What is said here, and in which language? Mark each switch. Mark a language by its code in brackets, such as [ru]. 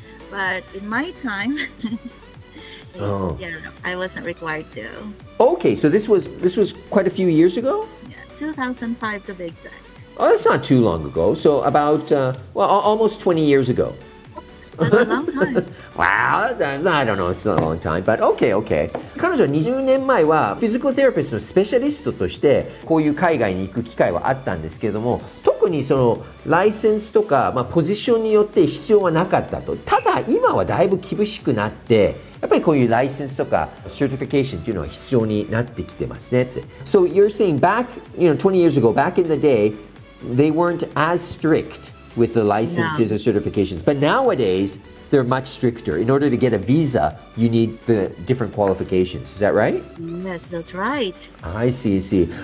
[en] But in my time, I wasn't required to. Okay, so this was quite a few years ago? Yeah, 2005 to be exact. Oh, that's not too long ago. So about, almost 20 years ago. That's a long time. Wow, I don't know, it's not a long time, but okay. [ja] 彼女は20年前はフィジカルセラピストのスペシャリストとしてこういう海外に行く機会はあったんですけれども、特にそのライセンスとか、ポジションによって必要はなかったと。ただ今はだいぶ厳しくなって、やっぱりこういうライセンスとかサーティフィケーションっていうのは必要になってきてますねって。 [en] So you're saying back, 20 years ago, back in the day, they weren't as strict with the licenses and certifications. But nowadays, they're much stricter. In order to get a visa, you need the different qualifications. Is that right? Yes, that's right. I see.